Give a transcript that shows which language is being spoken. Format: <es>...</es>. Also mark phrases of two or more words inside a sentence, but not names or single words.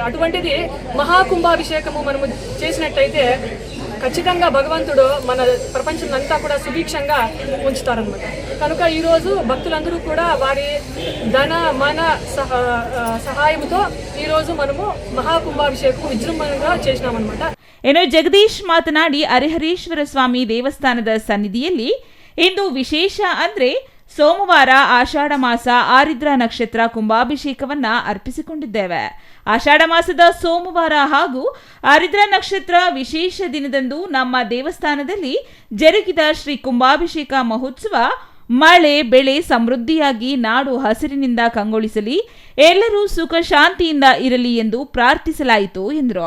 <te>అటువంటిది మహాకుంభాభిషేకము మనము చేసినట్టయితే ఖచ్చితంగా భగవంతుడు మన ప్రపంచం అంతా కూడా సుభిక్షంగా ఉంచుతారనమాట. కనుక ఈరోజు భక్తులందరూ కూడా వారి ధన మన సహాయంతో ఈరోజు మనము మహాకుంభాభిషేకం విజృంభణగా చేసినామన్నమాట.</te> <kn>ಇನ್ನು ಜಗದೀಶ್ ಮಾತನಾಡಿ ಹರಿಹರೇಶ್ವರ ಸ್ವಾಮಿ ದೇವಸ್ಥಾನದ ಸನ್ನಿಧಿಯಲ್ಲಿ ಇಂದು ವಿಶೇಷ ಅಂದ್ರೆ ಸೋಮವಾರ ಆಷಾಢ ಮಾಸ ಆರಿದ್ರ ನಕ್ಷತ್ರ ಕುಂಭಾಭಿಷೇಕವನ್ನ ಅರ್ಪಿಸಿಕೊಂಡಿದ್ದೇವೆ. ಆಷಾಢ ಮಾಸದ ಸೋಮವಾರ ಹಾಗೂ ಆರಿದ್ರ ನಕ್ಷತ್ರ ವಿಶೇಷ ದಿನದಂದು ನಮ್ಮ ದೇವಸ್ಥಾನದಲ್ಲಿ ಜರುಗಿದ ಶ್ರೀ ಕುಂಭಾಭಿಷೇಕ ಮಹೋತ್ಸವ ಮಳೆ ಬೆಳೆ ಸಮೃದ್ಧಿಯಾಗಿ ನಾಡು ಹಸಿರಿನಿಂದ ಕಂಗೊಳಿಸಲಿ, ಎಲ್ಲರೂ ಸುಖ ಶಾಂತಿಯಿಂದ ಇರಲಿ ಎಂದು ಪ್ರಾರ್ಥಿಸಲಾಯಿತು ಎಂದರು.</kn>